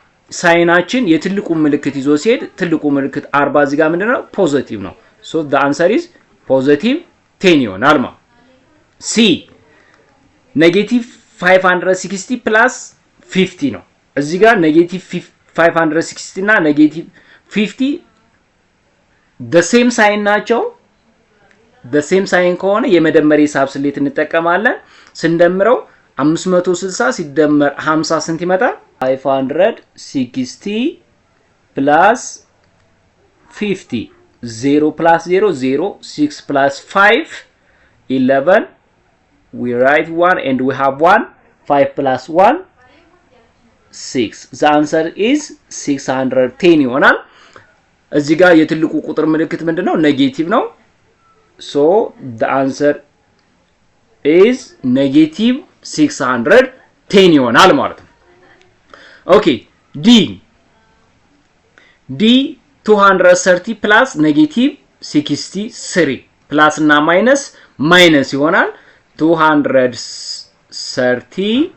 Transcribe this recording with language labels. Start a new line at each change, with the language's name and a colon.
Amharic: ሳይናችን የትልቁ ምልክት ይዞ ሲሄድ ትልቁ ምልክት 40 እዚህ ጋር ምንድነው ፖዚቲቭ ነው። ሶ
English: the answer is positive 10
Amharic: ይሆናል ማለት። ሲ ኔጌቲቭ 560 ፕላስ 50 ነው። እዚህ ጋር ኔጌቲቭ 560 እና ኔጌቲቭ 50
English: the same sign
Amharic: ናቸው። the same sign ከሆነ የመደመር ሂሳብ ስሌት እንጠቀማለን። ስንደምረው 560 ሲደመር 50 ስንት ይመጣል?
English: 560 plus 50 0 plus 0 0 6 plus 5 11 we write 1 and we have 1 5 plus 1 6 the answer is 610
Amharic: ይሆናል። እዚህ ጋር የትልቁ ቁጥር ምልክት ምንድነው? ኔጌቲቭ ነው።
English: so the answer is negative 610
Amharic: ይሆናል ማለት ነው። ኦኬ ዲ 230 ፕላስ ኔጌቲቭ 63 ፕላስ እና ማይነስ ይሆናል 230